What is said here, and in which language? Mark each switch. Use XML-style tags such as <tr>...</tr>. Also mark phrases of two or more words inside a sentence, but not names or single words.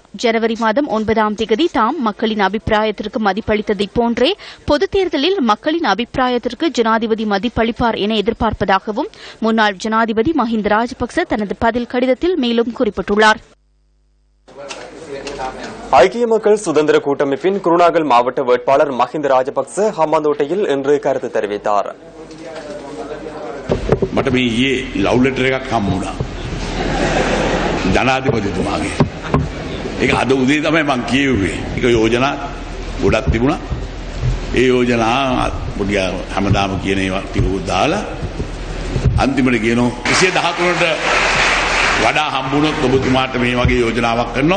<ta>ஜனவரி மாதம் 9ஆம் தேதி தாம் மக்களின் அபிப்பிராயத்திற்கு மதிப்பளித்ததைப் போன்றே பொதுத் தேர்தலில் மக்களின் அபிப்பிராயத்திற்கு ஜனாதிபதி மதிப்பளிப்பார் என எதிர்பார்ப்பதாகவும் முன்னாள் ஜனாதிபதி மஹிந்த ராஜபக்ச தனது பதில் கடிதத்தில் மேலும் குறிப்பிட்டுள்ளார். ஐக்கிய மக்கள் சுதந்திர கூட்டமைப்பின் குருநாகல் மாவட்ட வேட்பாளர் மஹிந்த ராஜபக்ச ஹம்பாந்தோட்டையில் இன்று கருத்து தெரிவித்தார்.</ta> <si>මට මේ ඊයේ</si> <en>love letter</en> <si>එකක් හම්බුණා ජනාධිපතිතුමාගේ. ඒක අද උදේ තමයි මම කියුවේ. ඒක යෝජනා ගොඩක් තිබුණා. ඒ යෝජනා පොඩි හැමදාම කියන ඒවා ටිකක් දාලා අන්තිමට කියනවා 113ට වඩා හම්බුනොත් ඔබතුමාට මේ වගේ යෝජනාවක් කරනවා.</si>